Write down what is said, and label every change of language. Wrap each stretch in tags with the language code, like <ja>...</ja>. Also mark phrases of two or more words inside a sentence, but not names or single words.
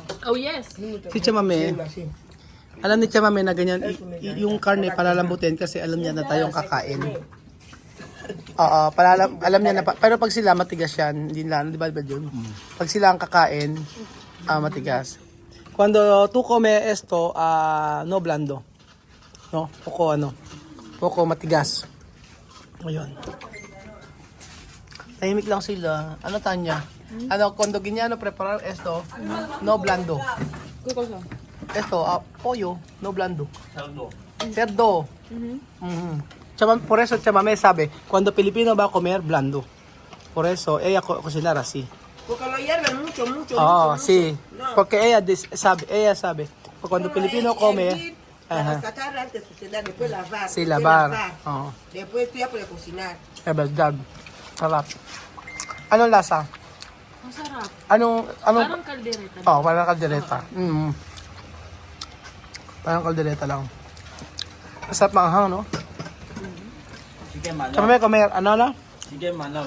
<en>Oh, yes.</en> <tl>Si Chamame. Alam ni Chamame na ganyan, yung karne palalambutin kasi alam niya na tayong kakain. Oo, alam niya na, pero pag sila matigas yan, hindi lang, di ba yun? Pag sila ang kakain, matigas.</tl> <es>Cuando tú comes esto, no blando. No, poco matigas.</es> <tl>Ayun. Tahimik lang sila. Ano Tanya? Ano,</tl> <es>cuando Guiñano preparar esto, no blando. Esto, pollo, no blando. Cerdo. Por eso Chamame sabe, cuando Pilipino va a comer blando. Por eso ella cocinar así. Porque lo hierven mucho, mucho. Oh, mucho, sí. mucho. No. Porque ella sabe. Porque cuando Pilipino come, Para sacar antes de cocinar, después lavar. sí, después lavar. lavar. Oh, Después tú ya puedes cocinar. es verdad.</es> <tl>Sarap. Anong lasa? Masarap. Anong, Parang kaldereta. oh, parang kaldereta. Parang kaldereta lang. Masarap maanghang, no? Chicken manok. Chamame comer, ano na? Chicken manok.</tl>